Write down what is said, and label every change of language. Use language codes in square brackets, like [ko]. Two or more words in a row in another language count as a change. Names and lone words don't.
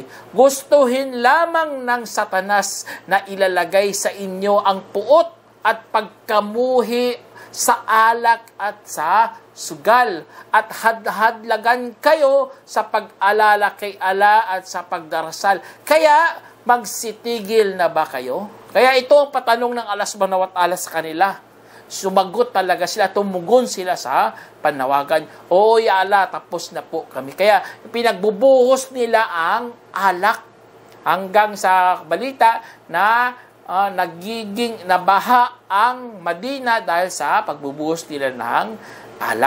[tl] Gustuhin lamang ng Satanas na ilalagay sa inyo ang puot at pagkamuhi sa alak at sa sugal at hadlagan kayo sa pag-alala kay Allah at sa pagdarasal. Kaya magsitigil na ba kayo? Kaya ito ang patanong ng Allah [ar] سبحانه وتعالى [tl] sa kanila. Sumagot talaga sila, tumugon sila sa panawagan. [ar] O يا الله, [tl] tapos na po kami. Kaya pinagbubuhos nila ang alak hanggang sa balita na nagiging nabaha ang Madina dahil sa pagbubuhos nila ng alak.